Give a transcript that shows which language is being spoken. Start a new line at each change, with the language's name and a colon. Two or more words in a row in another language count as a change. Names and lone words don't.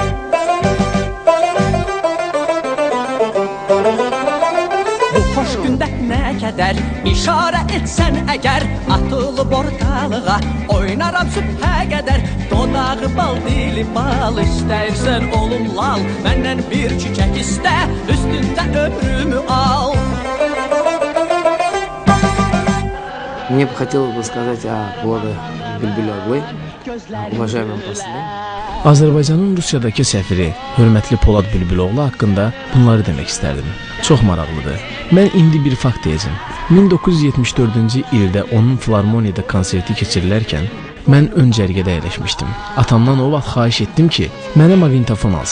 Azerbaijani: Bu xoş gündə nə qədər işarə etsən əgər, atılıb ortalığa oynaram sübhə qədər. Dodağı bal, dili bal, istəyirsən olum lal, məndən bir çiçək istə, üstündə ömrümü al.
Russian: Мне бы хотелось бы сказать о Polad Bülbüloğlu, уважаемом после.
Azerbaijani: Azərbaycanın Rusiyadakı səfiri, hörmətli Polad Bülbüloğlu haqqında bunları demək istərdim. Çox maraqlıdır. Mən indi bir fakt deyəcəm. 1974-cü ildə onun filarmoniyada konserti keçirilərkən mən ön cərgədə əyləşmişdim. Atamdan o vaxt xahiş etdim ki, mənə maqnitofon alsın.